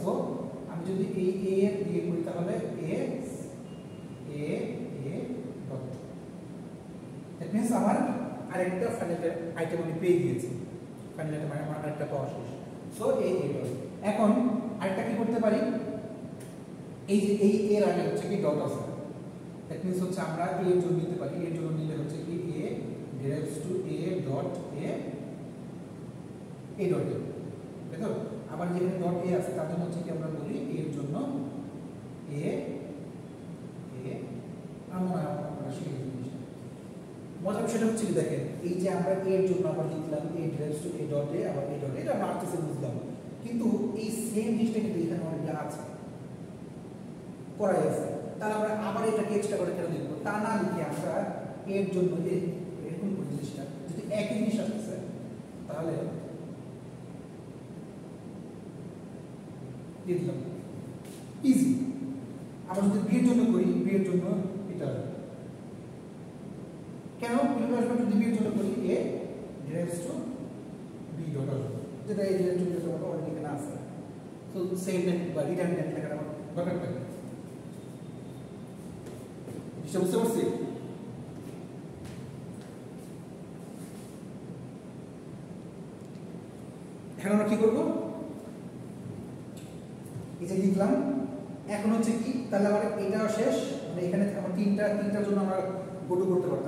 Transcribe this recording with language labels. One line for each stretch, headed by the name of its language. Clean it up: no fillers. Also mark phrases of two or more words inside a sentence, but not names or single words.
Bangla: সো আমি যদি এই এ এর দিয়ে করি তাহলে
English: a dot, that means
Bangla: আমার আরেকটা
English: final item
Bangla: আমি পেয়ে গিয়েছি,
English: final item
Bangla: আমার আরেকটা পাওয়া শেষ। সো এই ডট। এখন আরেকটা কি করতে পারি, এই যে এই এর আগে হচ্ছে কি ডট আছে,
English: that means
Bangla: হচ্ছে আমরা এ এর জন্য নিতে পারি, এর জন্য নিলে হচ্ছে কি
English: a derives to a dot a dot a,
Bangla: তাই তো? আবার যেখানে ডট a আছে তার জন্য হচ্ছে কি আমরা বলি এর জন্য a আমরা শিখে গেছি। মজার বিষয়টা হচ্ছে কি দেখেন, এই যে আমরা এর জন্য আবার লিখলাম
English: a derives to a dot a,
Bangla: আবার
English: a dot a,
Bangla: এটা আমরা আস্তে আস্তে বুঝলাম, কিন্তু এই সেম জিনিসটা কিন্তু এখানে অলরেডি আছে, করাই আছে। তাহলে আমরা আবার এটাকে এক্সট্রা করে কেন লিখবো? তা না লিখে আমরা এর জন্য এরকম করে জিনিসটা, যদি একই জিনিস আসতেছে তাহলে দিয়ে দিলাম, ইজি। আবার যদি বি এর জন্য করি, বি এর জন্য এটা কেন যদি বি এর জন্য করি
English: a derives to b
Bangla: ডট আসবে, যেটা এই যে চলে অলরেডি এখানে আছে। তো সেম বা রিডান্ডেন্ট লেখাটা আমার দরকার থাকে, বুঝতে পারছি? এখন আমরা কি করবো, এই যে লিখলাম, এখন হচ্ছে কি তাহলে আমার এটা শেষ, মানে এখানে আমার তিনটার জন্য আমরা
English: go to
Bangla: করতে পারতাম।